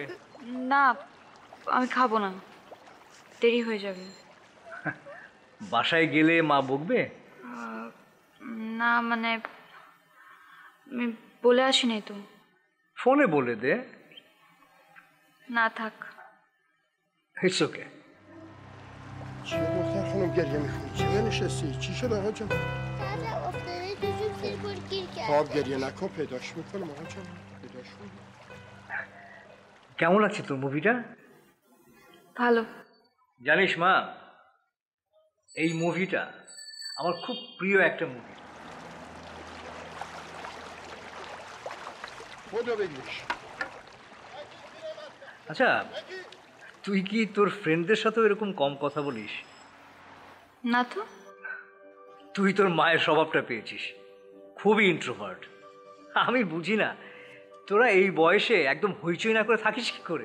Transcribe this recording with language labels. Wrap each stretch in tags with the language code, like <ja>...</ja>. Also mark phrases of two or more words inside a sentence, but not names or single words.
<bn>না, আমি খাবো না, দেরি হয়ে যাবে। বাসায় গেলে মা বকবে? না মানে আমি বলে আসিনি তো। ফোনে বলে দে। না থাক।</bn> <en>It's okay.</en> <fa>چیه دختر خانم گریه میکنی؟ چه نشستی؟ چی شد آقا جان؟ دادم افتاده تو جوب سیرکل گیر کرده. خواب گریه نکن پیداش میکنم آقا جان پیداش میکنم.</fa> <bn>কেমন লাগছে তোর মুভিটা? ভালো। জানিস মা, এই মুভিটা আমার খুব প্রিয় একটা মুভি।</bn> <fa>خدا بگیرش.</fa> <bn>আচ্ছা, তুই কি তোর ফ্রেন্ডদের সাথেও এরকম কম কথা বলিস? না তো। তুই তোর মায়ের স্বভাবটা পেয়েছিস, খুবই ইন্ট্রোভার্ট। আমি বুঝি না তোরা এই বয়সে একদম হইচই না করে থাকিস কি করে।</bn>